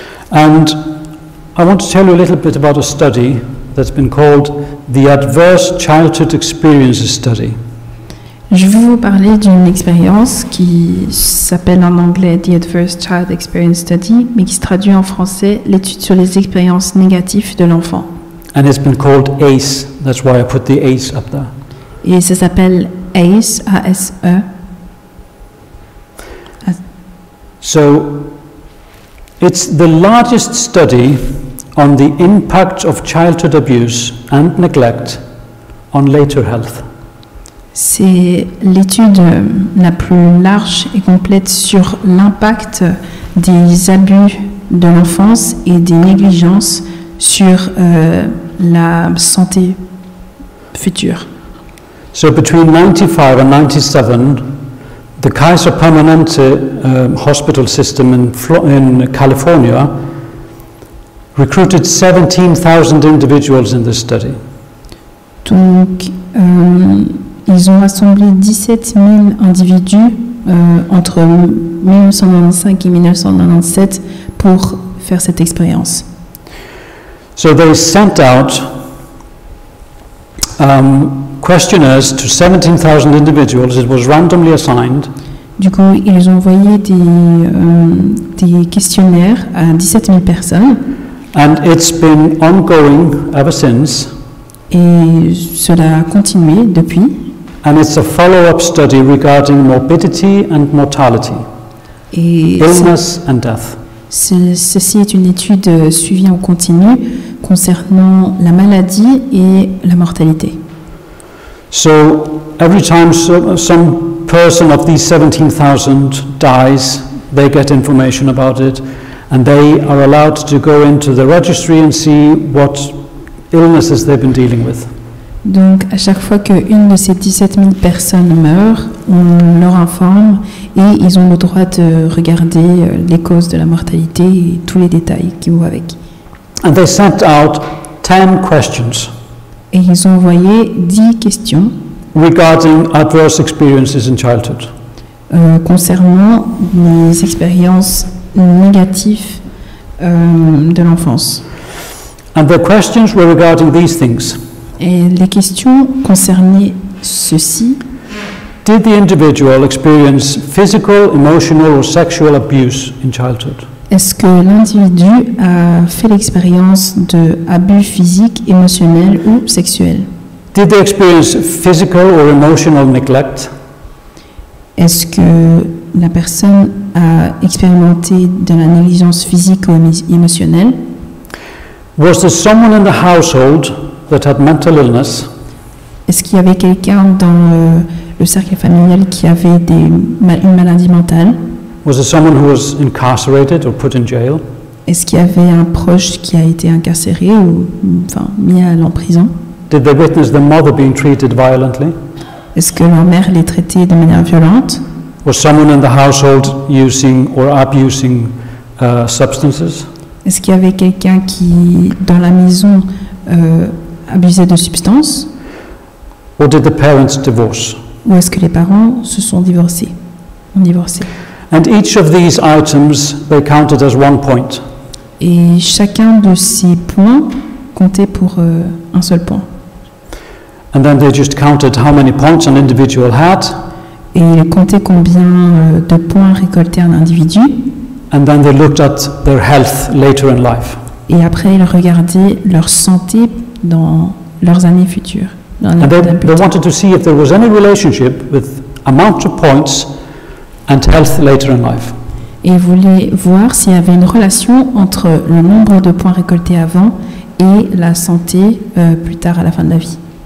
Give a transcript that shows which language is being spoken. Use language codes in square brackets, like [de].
[en] And I want to tell you a little bit about a study that's been called the Adverse Childhood Experiences Study. [fr] Je vais vous parler d'une expérience qui s'appelle en anglais The Adverse Child Experience Study, mais qui se traduit en français l'étude sur les expériences négatives de l'enfant. [en] And it's been called ACE. That's why I put the ACE up there. [fr] Et ça s'appelle ACE, A-S-E. [en] So, it's the largest study on the impact of childhood abuse and neglect on later health. [fr] C'est l'étude la plus large et complète sur l'impact des abus de l'enfance et des négligences sur la santé future. [en] So between 95 and 97, the Kaiser Permanente hospital system in California recruited 17,000 individuals in this study. [fr] Donc, Ils ont rassemblé 17 000 individus entre 1995 et 1997 pour faire cette expérience. [en] So they sent out questionnaires to 17,000 individuals. It was randomly assigned. [fr] Du coup, ils ont envoyé des questionnaires à 17 000 personnes. [en] And it's been ongoing ever since. [fr] Et cela a continué depuis. [en] And it's a follow-up study regarding morbidity and mortality, [fr] Et [en] illness and death. [fr] ceci est une étude suivie en continu concernant la maladie et la mortalité. [en] So every time some person of these 17,000 dies, they get information about it, and they are allowed to go into the registry and see what illnesses they've been dealing with. [fr] Donc, à chaque fois qu'une de ces 17 000 personnes meurt, on leur informe et ils ont le droit de regarder les causes de la mortalité et tous les détails qui vont avec. [en] And they sent out 10 questions [fr] Et ils ont envoyé 10 questions [en] regarding adverse experiences in childhood. [fr] Concernant les expériences négatives de l'enfance. [en] And the questions were regarding these things. [fr] Et les questions concernaient ceci. [en] Did the individual experience physical, emotional or sexual abuse in childhood? [fr] Est-ce que l'individu a fait l'expérience d'abus physiques, émotionnels ou sexuels? [en] Did they experience physical or emotional neglect? [fr] Est-ce que la personne a expérimenté de la négligence physique ou émotionnelle? [en] Was there someone in the household that had mental illness? [fr] Est-ce qu'il y avait quelqu'un dans le cercle familial qui avait une maladie mentale? [en] Was there someone who was incarcerated or put in jail? [fr] Est-ce qu'il y avait un proche qui a été incarcéré ou mis à en prison? [en] Did they witness their mother being treated violently? [fr] Est-ce que leur mère les traitait de manière violente? [en] Was someone in the household using or abusing substances? [fr] Est-ce qu'il y avait quelqu'un qui, dans la maison, abusait de substances? [en] Or did the parents divorce? [fr] Ou est-ce que les parents se sont divorcés? Ont divorcé. [en] And each of these items, they counted as 1 point. [fr] Et chacun de ces points comptait pour un seul point. [en] And then they just counted how many points an individual had. [fr] Et ils comptaient combien de points récoltait un individu. [en] And then they looked at their health later in life. [fr] Et après, ils regardaient leur santé dans leurs années futures. [en] And they wanted to see if there was any relationship with amount of points and health later in life. [fr] Et ils voulaient voir s'il y avait une relation entre le nombre de points récoltés avant et la santé plus tard à la fin de la vie.